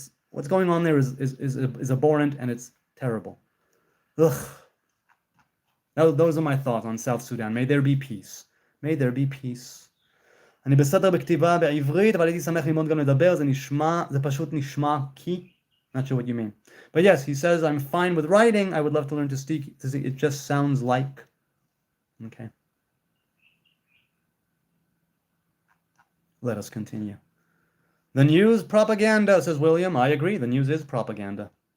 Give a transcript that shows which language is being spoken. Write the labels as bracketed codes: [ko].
[en] What's going on there is abhorrent, and it's terrible. Ugh. Those are my thoughts on South Sudan. May there be peace. May there be peace. [he] אני בסדר בכתיבה בעברית, אבל הייתי שמח ללמוד גם לדבר, זה פשוט נשמע כי... [en] Not sure what you mean. But yes, he says, I'm fine with writing. I would love to learn to speak. It just sounds like... Okay. Let us continue. The news propaganda, says William. I agree, the news is propaganda.